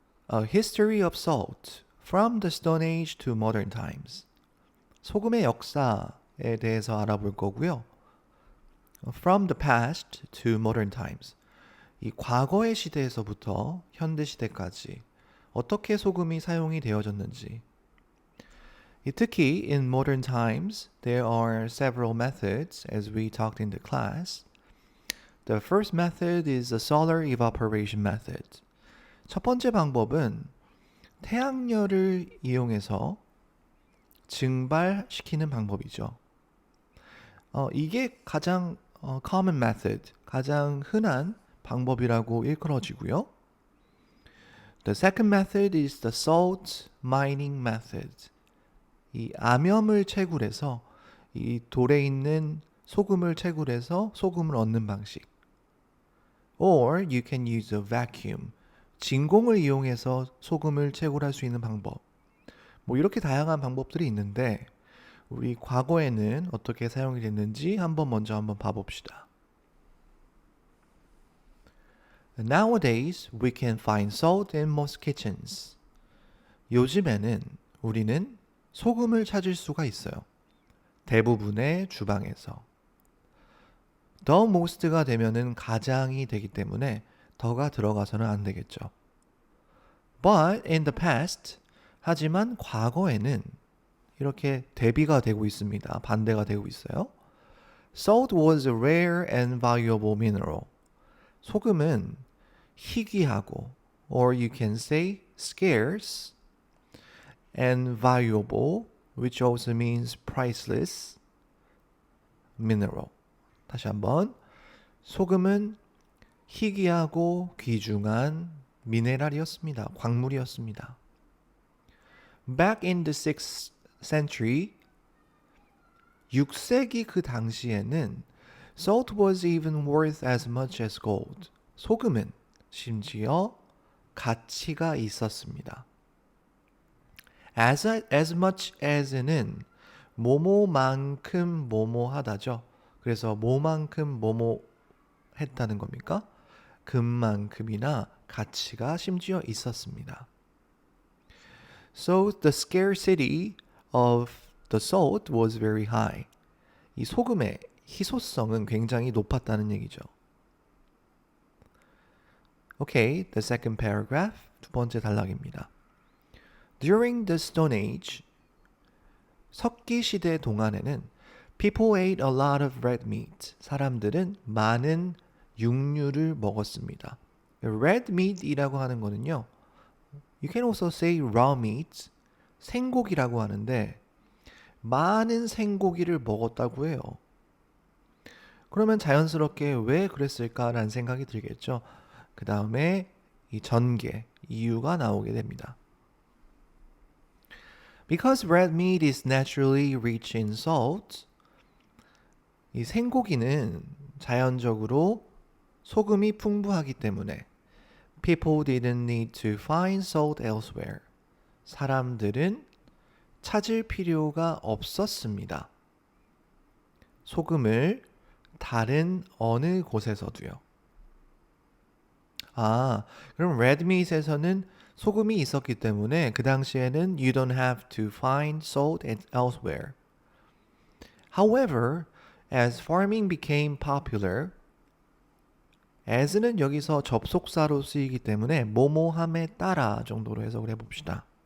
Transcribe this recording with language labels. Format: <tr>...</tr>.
<en>A History of Salt from the Stone Age to Modern Times.</en> <ko>소금의 역사에 대해서 알아볼 거고요.</ko> <en>From the past to modern times.</en> <ko>이 과거의 시대에서부터 현대 시대까지 어떻게 소금이 사용이 되어졌는지.</ko> <en>특히 in modern times, there are several methods as we talked in the class. The first method is the solar evaporation method.</en> <ko>첫 번째 방법은 태양열을 이용해서 증발시키는 방법이죠. 이게 가장 common method, 가장 흔한 방법이라고 일컬어지고요.</ko> <en>The second method is the salt mining method.</en> <ko>이 암염을 채굴해서 이 돌에 있는 소금을 채굴해서 소금을 얻는 방식.</ko> <en>Or you can use a vacuum.</en> <ko>진공을 이용해서 소금을 채굴할 수 있는 방법. 이렇게 다양한 방법들이 있는데 우리 과거에는 어떻게 사용이 됐는지 먼저 한번 봐봅시다.</ko> <en>Nowadays, we can find salt in most kitchens.</en> <ko>요즘에는 우리는 소금을 찾을 수가 있어요. 대부분의 주방에서. The most가 되면은 가장이 되기 때문에 더가 들어가서는 안 되겠죠.</ko> <en>But in the past,</en> <ko>하지만 과거에는 이렇게 대비가 되고 있습니다. 반대가 되고 있어요.</ko> <en>Salt was a rare and valuable mineral.</en> <ko>소금은 희귀하고,</ko> <en>or you can say scarce, and valuable, which also means priceless, mineral.</en> <ko>다시 한번. 소금은 희귀하고 귀중한 미네랄이었습니다. 광물이었습니다.</ko> <en>Back in the 6th century,</en> <ko>6세기 그 당시에는</ko> <en>salt was even worth as much as gold.</en> <ko>소금은 심지어 가치가 있었습니다. As much as는 뭐뭐만큼 뭐뭐하다죠. 그래서 뭐만큼 뭐뭐 했다는 겁니까? 금만큼이나 가치가 심지어 있었습니다.</ko> <en>So the scarcity of the salt was very high.</en> <ko>이 소금의 희소성은 굉장히 높았다는 얘기죠.</ko> <en>Okay, the second paragraph,</en> <ko>두 번째 단락입니다.</ko> <en>During the Stone Age,</en> <ko>석기 시대 동안에는</ko> <en>people ate a lot of red meat.</en> <ko>사람들은 많은 육류를 먹었습니다. Red meat이라고 하는 거는요.</ko> <en>You can also say raw meat,</en> <ko>생고기라고 하는데 많은 생고기를 먹었다고 해요. 그러면 자연스럽게 왜 그랬을까라는 생각이 들겠죠. 그 다음에 이 전개, 이유가 나오게 됩니다.</ko> <en>Because red meat is naturally rich in salt,</en> <ko>이 생고기는 자연적으로 소금이 풍부하기 때문에</ko> <en>people didn't need to find salt elsewhere.</en> <ko>사람들은 찾을 필요가 없었습니다. 소금을 다른 어느 곳에서도요. 그럼 red meat에서는 소금이 있었기 때문에 그 당시에는</ko> <en>you don't have to find salt elsewhere. However, as farming became popular,</en> <ko>as는 여기서 접속사로 쓰이기 때문에 뭐뭐함에 따라 정도로 해석을 해봅시다.</ko>